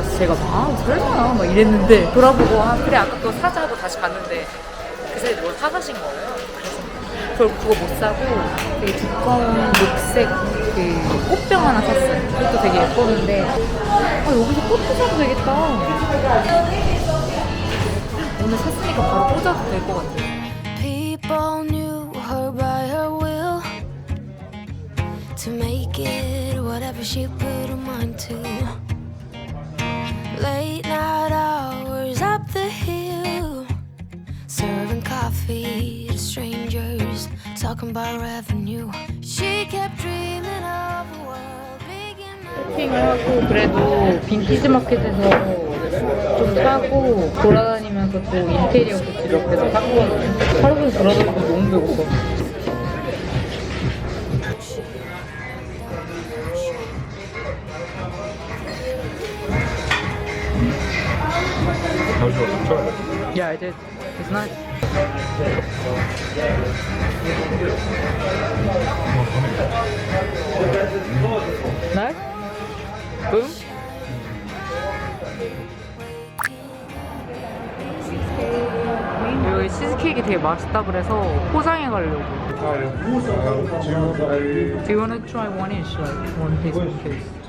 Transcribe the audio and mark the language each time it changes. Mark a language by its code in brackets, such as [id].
[ko] 그래서 제가 막 설마 막 이랬는데 돌아보고 그래 아까 그거 사자 하고 다시 갔는데 그새 뭘 사가신 거예요. 그래서 그거 못 사고 되게 두꺼운 녹색 그 꽃병 하나 샀어요. 그것도 되게 예뻤는데 여기서 꽃도 사도 되겠다. 오늘 샀으니까 바로 꽂아도 될 것 같아요. [en] People knew her by her will to make it whatever she put her mind to. Late night hours up the hill, serving coffee to strangers, talking about revenue. She kept dreaming of a world big enough. [ko] 쇼핑을 하고 그래도 빈티지 마켓에서 좀 사고 돌아다니면서 또 인테리어 굿즈 몇 개 더 샀거든요. 하루 종일 돌아다니고 너무 배고파. [en] How's yours? Try it. Yeah, I did. It's nice. Nice? Boom? [ko] 여기 치즈케이크 되게 맛있다 그래서 포장해 가려고. [en] Do you want to try one each, like one piece of cake?